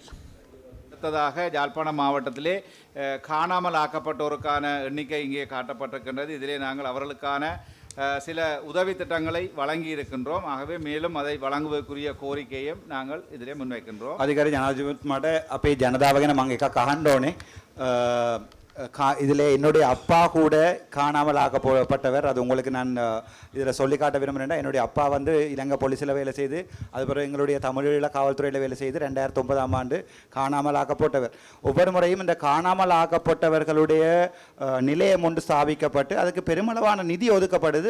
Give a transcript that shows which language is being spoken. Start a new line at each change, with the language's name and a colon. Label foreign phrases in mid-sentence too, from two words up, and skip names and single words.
Tamil: அடுத்ததாக யாழ்ப்பாணம் மாவட்டத்திலே காணாமல் ஆக்கப்பட்டோருக்கான எண்ணிக்கை இங்கே காட்டப்பட்டிருக்கின்றது. இதிலே நாங்கள் அவர்களுக்கான சில உதவி திட்டங்களை வழங்கி இருக்கின்றோம். ஆகவே மேலும் அதை வழங்குவதற்குரிய கோரிக்கையும் நாங்கள் இதிலே முன்வைக்கின்றோம். அதிகாரி ஜனாதிபதி
Sinhala: අපේ ජනතාවගෙන් මම එකක් අහන්න ඕනේ.
Tamil: இதில் என்னுடைய அப்பா கூட காணாமல் ஆக்கப்பட்டவர். அது உங்களுக்கு நான் இதில் சொல்லி காட்ட விரும்புகிறேன். என்னுடைய அப்பா வந்து இலங்கை போலீஸில் வேலை செய்து அதுபோல் எங்களுடைய தமிழீழ காவல்துறையில் வேலை செய்து 2009ஆம் ஆண்டு காணாமல் ஆக்கப்பட்டவர். ஒவ்வொரு முறையும் இந்த காணாமல் ஆக்கப்பட்டவர்களுடைய நிலையம் ஒன்று ஸ்தாபிக்கப்பட்டு அதுக்கு பெருமளவான நிதி ஒதுக்கப்படுது.